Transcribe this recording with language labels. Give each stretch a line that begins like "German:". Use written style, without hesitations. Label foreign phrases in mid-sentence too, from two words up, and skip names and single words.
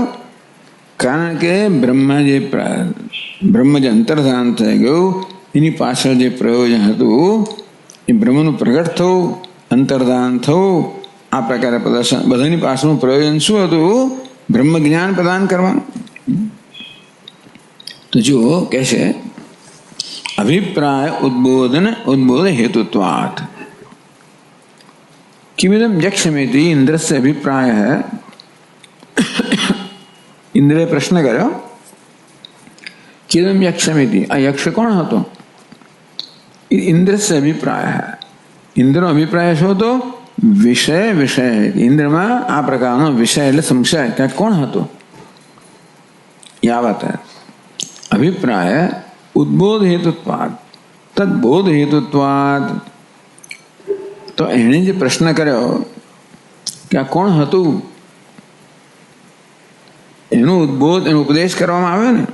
Gujarati: કારણ કે બ્રહ્મ જે અંતર્ધાન થઈ ગયું એની પાછળ જે પ્રયોજન હતું એ બ્રહ્મનું પ્રગટ થવું, અંતર્ધાન થવું, આ પ્રકારે પ્રદર્શન. બધાની પાછળનું પ્રયોજન શું હતું? બ્રહ્મ જ્ઞાન પ્રદાન કરવાનું. તો જુઓ કે છે
Sanskrit: અભિપ્રાય ઉદ્બોધ હેતુત્વાત. किमिदम यक्षमेति इंद्रस्य अभिप्राय है.
Gujarati: ઇન્દ્રે પ્રશ્ન કર્યો
Sanskrit: किदम यक्षमेति.
Gujarati: આ યક્ષ કોણ હતો?
Sanskrit: इंद्रस्य अभिप्राय है.
Gujarati: इंद्रનો અભિપ્રાય શું હતો? વિષય. ઇન્દ્રમાં આ પ્રકારનો વિષય એટલે સંશય કે કોણ હતો?
Sanskrit: યાવત અભિપ્રાય ઉદ્બોધ હેતુત્વાદ તદ્બોધ હેતુત્વાદ.
Gujarati: તો એણે જે પ્રશ્ન કર્યો કે આ કોણ હતું એનો ઉપદેશ કરવામાં આવ્યો ને.